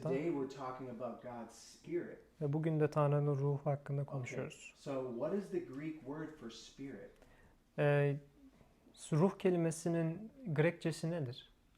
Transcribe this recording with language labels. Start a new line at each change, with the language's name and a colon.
English: today we're talking about God's spirit.
Turkish: Ve bugün de Tanrı'nın ruhu hakkında konuşuyoruz.
English: So what is the Greek word for spirit?
Turkish: Ruh kelimesinin Grekçesi nedir?